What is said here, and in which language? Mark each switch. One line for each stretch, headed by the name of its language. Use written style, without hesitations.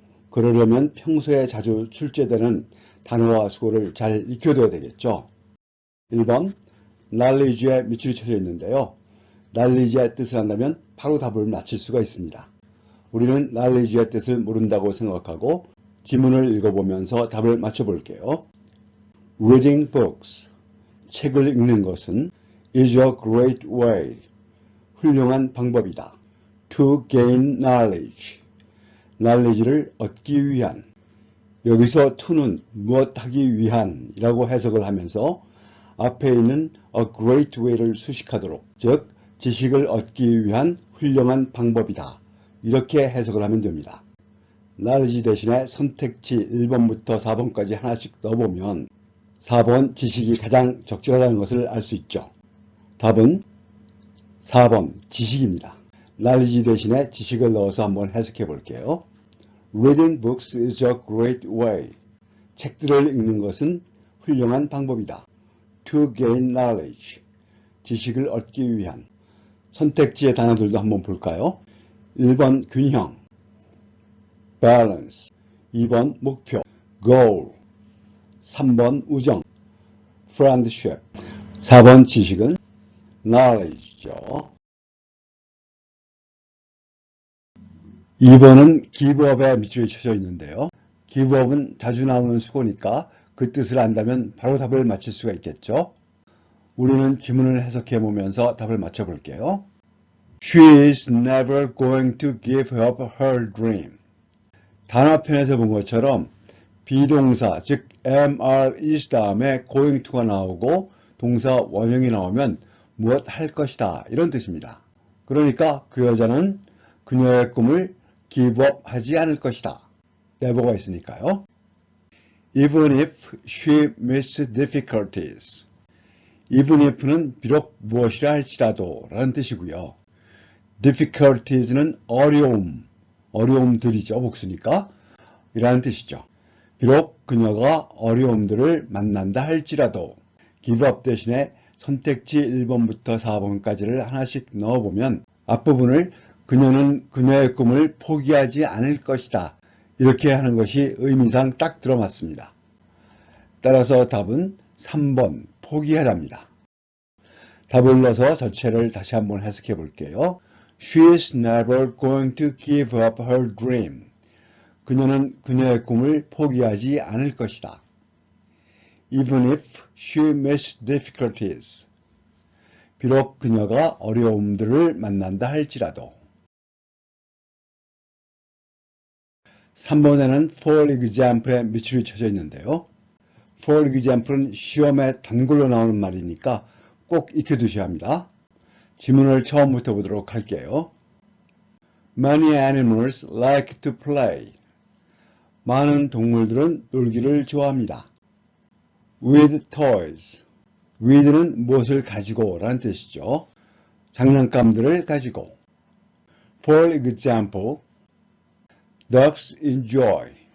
Korean: 그러려면 평소에 자주 출제되는 단어와 수거를 잘 익혀둬야 되겠죠. 1번, knowledge에 밑줄이 쳐져 있는데요. knowledge의 뜻을 안다면 바로 답을 맞힐 수가 있습니다. 우리는 knowledge의 뜻을 모른다고 생각하고 지문을 읽어보면서 답을 맞춰볼게요.
English: Reading books,
Korean: 책을 읽는 것은
English: is a great way,
Korean: 훌륭한 방법이다.
English: To gain knowledge,
Korean: knowledge를 얻기 위한. 여기서 to는 무엇하기 위한 이라고 해석을 하면서 앞에 있는
English: a great way
Korean: 를 수식하도록, 즉 지식을 얻기 위한 훌륭한 방법이다. 이렇게 해석을 하면 됩니다. knowledge 대신에 선택지 1번부터 4번까지 하나씩 넣어보면 4번 지식이 가장 적절하다는 것을 알 수 있죠. 답은 4번 지식입니다. knowledge 대신에 지식을 넣어서 한번 해석해 볼게요.
English: Reading books is a great way.
Korean: 책들을 읽는 것은 훌륭한 방법이다.
English: To gain knowledge.
Korean: 지식을 얻기 위한. 선택지의 단어들도 한번 볼까요? 1번 균형, balance, 2번 목표, goal, 3번 우정, friendship, 4번 지식은 knowledge죠. 2번은 give up에 밑줄이 쳐져 있는데요. give up은 자주 나오는 수고니까 그 뜻을 안다면 바로 답을 맞힐 수가 있겠죠. 우리는 지문을 해석해 보면서 답을 맞춰 볼게요.
English: She is never going to give up her dream.
Korean: 단어편에서 본 것처럼 비동사, 즉 MR is 다음에 going to가 나오고 동사 원형이 나오면 무엇 할 것이다 이런 뜻입니다. 그러니까 그 여자는 그녀의 꿈을 give up 하지 않을 것이다. never가 있으니까요.
English: Even if she meets difficulties.
Korean: Even if는 비록 무엇이라 할지라도 라는 뜻이고요. difficulties는 어려움, 어려움들이죠. 복수니까 이라는 뜻이죠. 비록 그녀가 어려움들을 만난다 할지라도 give up 대신에 선택지 1번부터 4번까지를 하나씩 넣어보면 앞부분을 그녀는 그녀의 꿈을 포기하지 않을 것이다. 이렇게 하는 것이 의미상 딱 들어맞습니다. 따라서 답은 3번 포기하답니다. 답을 넣어서 전체를 다시 한번 해석해 볼게요.
English: She is never going to give up her dream.
Korean: 그녀는 그녀의 꿈을 포기하지 않을 것이다.
English: Even if she meets difficulties.
Korean: 비록 그녀가 어려움들을 만난다 할지라도. 3번에는 for example에 밑줄이 쳐져 있는데요. For example은 시험에 단골로 나오는 말이니까 꼭 익혀두셔야 합니다. 지문을 처음부터 보도록 할게요.
English: Many animals like to play.
Korean: 많은 동물들은 놀기를 좋아합니다.
English: With toys.
Korean: with는 무엇을 가지고 라는 뜻이죠. 장난감들을 가지고.
English: For example, dogs enjoy.